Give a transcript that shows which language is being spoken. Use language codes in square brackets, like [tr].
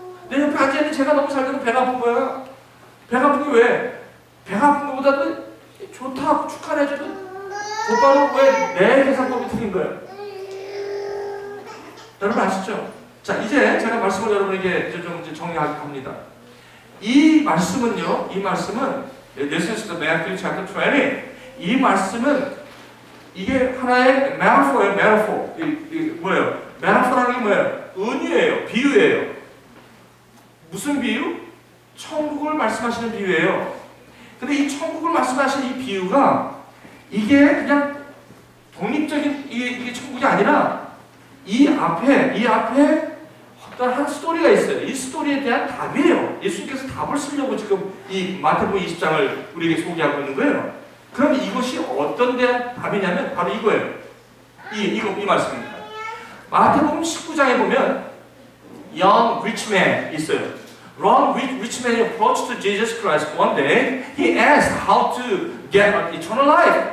[ko] 내 옆에 앉아있는 제가 너무 잘 되면 배가 아픈 거야. 배가 아픈 게 왜? 배가 아픈 것보다도 좋다고 축하해줘도 곧바로 왜 내 계산법이 틀린 거예요? 여러분 아시죠? 자, 이제 제가 말씀을 여러분에게 좀 정리합니다. 이 말씀은 [en] This is the Matthew chapter 20. [ko] 이 말씀은 이게 하나의 metaphor예요. 뭐예요? metaphor라는 게 뭐예요? 은유예요. 비유예요. 무슨 비유? 천국을 말씀하시는 비유예요. 근데 이 천국을 말씀하시는 이 비유가 이게 그냥 독립적인 이게 천국이 아니라 이 앞에 어떤 한 스토리가 있어요. 이 스토리에 대한 답이에요. 예수님께서 답을 쓰려고 지금 이 마태복음 20장을 우리에게 소개하고 있는 거예요. 그럼 이것이 어떤 대한 답이냐면 바로 이거예요. 이 말씀입니다. 마태복음 19장에 보면 [en] young rich man [ko] 있어요. [en] Young rich man approached to Jesus Christ one day. He asked how to get eternal life.